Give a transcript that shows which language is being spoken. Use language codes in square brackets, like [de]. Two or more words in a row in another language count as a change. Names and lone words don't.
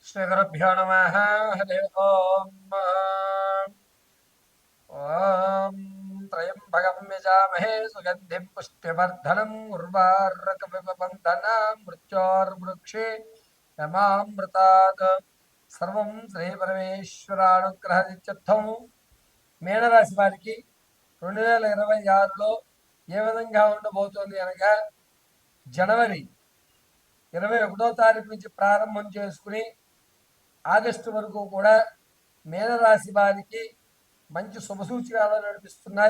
[sa] श्रीगुरुभ्यो नमः। हरि ओम्। ॐ त्र्यम्बकं यजामहे सुगन्धिं पुष्टिवर्धनम् उर्वारुकमिवबन्धनान् मृत्योर्मुक्षे यमामृतात् सर्वं శ్రీపరమేశ్వరానుగ్రహనిత్యర్థం. [te] మీనరాశి వారికి 2026లో ఏ విధంగా ఉండబోతోంది అనగా, జనవరి 21వ తారీఖు నుంచి ప్రారంభం చేసుకుని ఆగస్టు వరకు కూడా మీనరాశి వారికి మంచి శుభసూచకాలు నడిపిస్తున్నాయి.